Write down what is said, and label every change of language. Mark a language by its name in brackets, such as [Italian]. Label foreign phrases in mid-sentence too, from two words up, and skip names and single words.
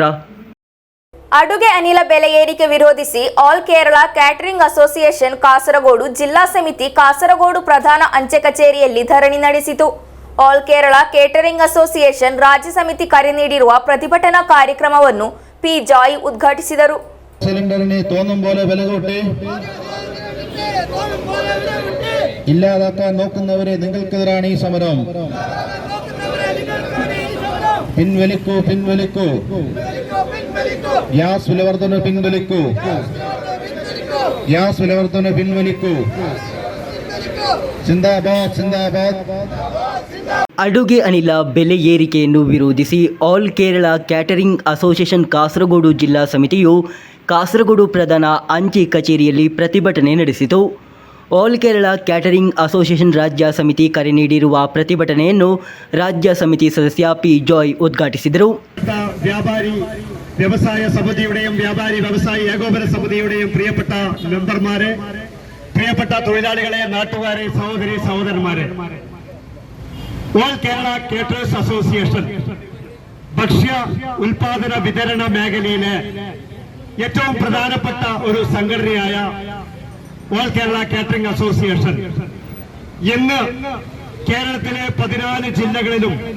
[Kannada] ಅಡುಗೆ ಅನಿಲ ಬೆಲೆ ಏರಿಕೆ ವಿರೋಧಿಸಿ ಆಲ್ ಕೇರಳ ಕ್ಯಾಟರಿಂಗ್ ಅಸೋಸಿಯೇಷನ್ ಕಾಸರಗೋಡು ಜಿಲ್ಲಾ ಸಮಿತಿ ಕಾಸರಗೋಡು ಪ್ರಧಾನ ಅಂಚೆ ಕಚೇರಿಯಲ್ಲಿ ಧರಣಿ ನಡೆಸಿತು. ಆಲ್ ಕೇರಳ ಕೇಟರಿಂಗ್ ಅಸೋಸಿಯೇಷನ್ ರಾಜ್ಯ ಸಮಿತಿ ಕರೆ ನೀಡಿರುವ ಪ್ರತಿಭಟನಾ ಕಾರ್ಯಕ್ರಮವನ್ನು ಪಿ ಜಾಯ್ ಉದ್ಘಾಟಿಸಿದರು. [Malayalam] സിലിണ്ടറിന് തോന്നും പോലെ വില കൂട്ടി ഇല്ലാതാക്കാൻ നോക്കുന്നവരെ നിങ്ങൾക്കെതിരാണ് ഈ സമരം. പിൻവലിക്കൂ, പിൻവലിക്കൂ. ഗ്യാസ് വിലവർദ്ധന പിൻവലിക്കൂ. ഗ്യാസ് വിലവർദ്ധന പിൻവലിക്കൂ. സിന്ദാബാദ്, സിന്ദാബാദ്. ಅಡುಗೆ ಅನಿಲ ಬೆಲೆ ಏರಿಕೆಯನ್ನು ವಿರೋಧಿಸಿ ಆಲ್ ಕೇರಳ ಕ್ಯಾಟರಿಂಗ್ ಅಸೋಸಿಯೇಷನ್ ಕಾಸರಗೋಡು ಜಿಲ್ಲಾ ಸಮಿತಿಯು ಕಾಸರಗೋಡು ಪ್ರಧಾನ ಅಂಚೆ ಕಚೇರಿಯಲ್ಲಿ ಪ್ರತಿಭಟನೆ ನಡೆಸಿತು. ಆಲ್ ಕೇರಳ ಕ್ಯಾಟರಿಂಗ್ ಅಸೋಸಿಯೇಷನ್ ರಾಜ್ಯ ಸಮಿತಿ ಕರೆ ನೀಡಿರುವ ಪ್ರತಿಭಟನೆಯನ್ನು ರಾಜ್ಯ ಸಮಿತಿ ಸದಸ್ಯ ಪಿ ಜಾಯ್ ಉದ್ಘಾಟಿಸಿದರು. വ്യാപാരി വ്യവസായ സമിതിയുടെയും വ്യാപാരി വ്യവസായി ഏകോപന സമിതിയുടെയും പ്രിയപ്പെട്ട മെമ്പർമാരെ, പ്രിയപ്പെട്ട തൊഴിലാളികളെ, നാട്ടുകാരെ, സഹോദരി സഹോദരന്മാരെ, ഓൾ കേരള കേറ്റേഴ്സ് അസോസിയേഷൻ ഭക്ഷ്യ ഉൽപാദന വിതരണ മേഖലയിലെ ഏറ്റവും പ്രധാനപ്പെട്ട ഒരു സംഘടനയായ ഓൾ കേരള കാറ്ററിംഗ് അസോസിയേഷൻ ഇന്ന് കേരളത്തിലെ 14 ജില്ലകളിലും